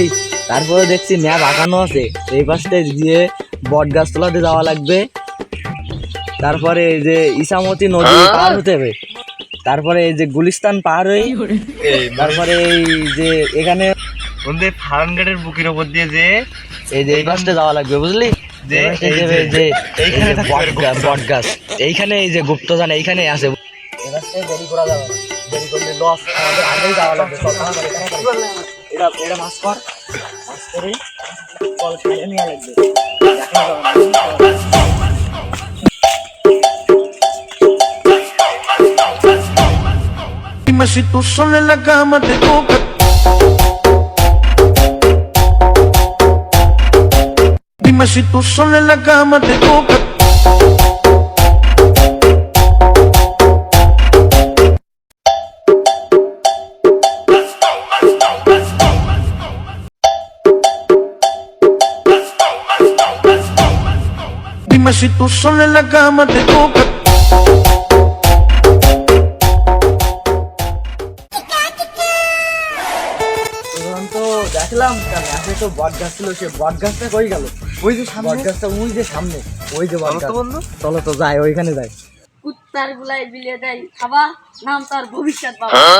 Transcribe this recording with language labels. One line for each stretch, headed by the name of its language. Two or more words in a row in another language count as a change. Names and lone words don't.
Bangla: তারপরে দেখছি ম্যাপ আঁকানো আছে, এই পাশে গিয়ে বট গাছতলাতে যাওয়া লাগবে, তারপরে এই যে ইসামতি নদী পার হতে হবে, তারপরে এই যে গুলিস্তান পার হয়ে, তারপরে এই যে এখানে ফার্ম গেটের বুকের উপর দিয়ে যে এই যে এই পাশে যাওয়া লাগবে, বুঝলি? বট গাছ এইখানে, এই যে গুপ্তধন এইখানে আছে। দেরি করা যাবে না, দেরি করলে লস, আমাদের আগেই যাওয়া লাগবে। এটা মাছ কর, মাছ করে কল খেয়ে নেওয়া লাগবে।
Spanish: Dime si tú solo en la cama te toca. Dime si tú solo en la cama te toca. Dime si tú solo en la cama te toca.
Bangla: তো দেখলাম ম্যাপে তো বট গাছ ছিল, সে বট গাছটা কই গেল? ওই যে বট গাছটা, ওই যে সামনে, ওই যে বট গাছ। চলো তো যাই, ওইখানে যাই। কুত্তার গুলাই বিলিয়ে দেয় খাবা, নাম তার ভবিষ্যৎ বাবা।